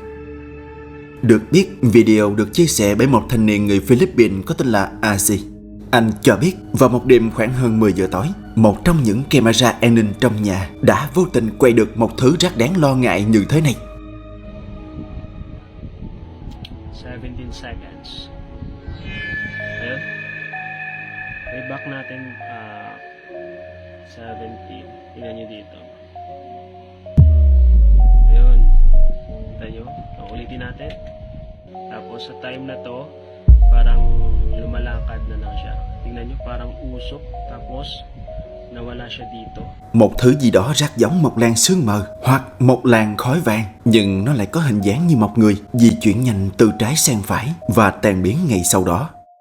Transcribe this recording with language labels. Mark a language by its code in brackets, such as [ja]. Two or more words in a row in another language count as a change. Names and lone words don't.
[vi] Được biết, video được chia sẻ bởi một thanh niên người Philippines có tên là Azi. Anh cho biết vào một đêm khoảng hơn 10 giờ tối, một trong những camera an ninh trong nhà đã vô tình quay được một thứ rất đáng lo ngại như thế này. [en] 17 seconds. [tl] Ayun. [en] Way back [tl] natin 17. Tingnan nyo dito. Ayun. Kita nyo. Ulitin natin. Tapos sa time na to, parang lumalakad na lang siya. Tingnan nyo, parang usok. Tapos nawala siya dito. [vi] Một thứ gì đó rất giống một làn sương mờ hoặc một làn khói vàng, nhưng nó lại có hình dáng như một người di chuyển nhanh từ trái sang phải và tan biến ngay sau đó.